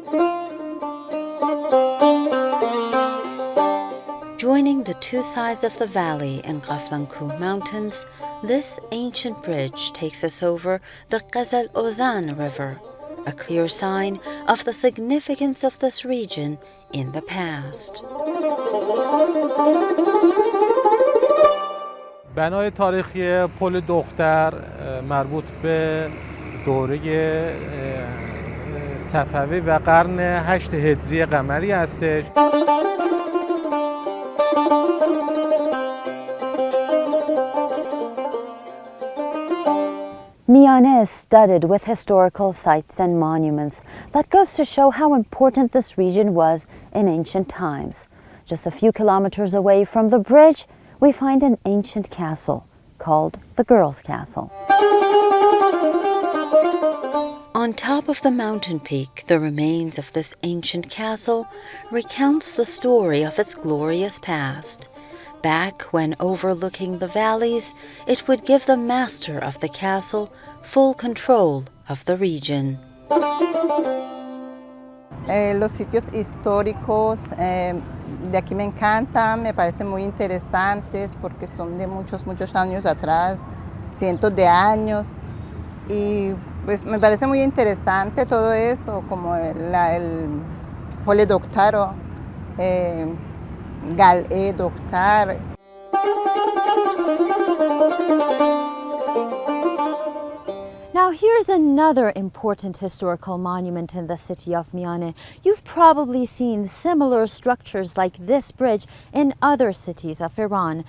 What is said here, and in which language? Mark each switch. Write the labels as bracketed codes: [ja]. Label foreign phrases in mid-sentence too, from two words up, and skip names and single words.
[en] Joining the two sides of the valley and Qaflanku Mountains, this ancient bridge takes us over the Qazal Ozan River, a clear sign of the significance of this region in the past. [fa] بنای تاریخی پل دختر مربوط به دوره صفوی و قرن 8 هجری قمری هستش. [en] Mianeh is studded with historical sites and monuments. That goes to show how important this region was in ancient times. Just a few kilometers away from the bridge, we find an ancient castle called the Girls' Castle. On top of the mountain peak, the remains of this ancient castle recounts the story of its glorious past. Back when overlooking the valleys, it would give the master of the castle full control of the region. [es] Los sitios históricos de aquí me encantan, me parecen muy interesantes porque son de muchos años atrás, cientos de años, y pues me parece muy interesante todo eso, como el Pole Doctaro, Gal-e Doctar. [en] Now here's another important historical monument in the city of Mianeh. You've probably seen similar structures like this bridge in other cities of Iran.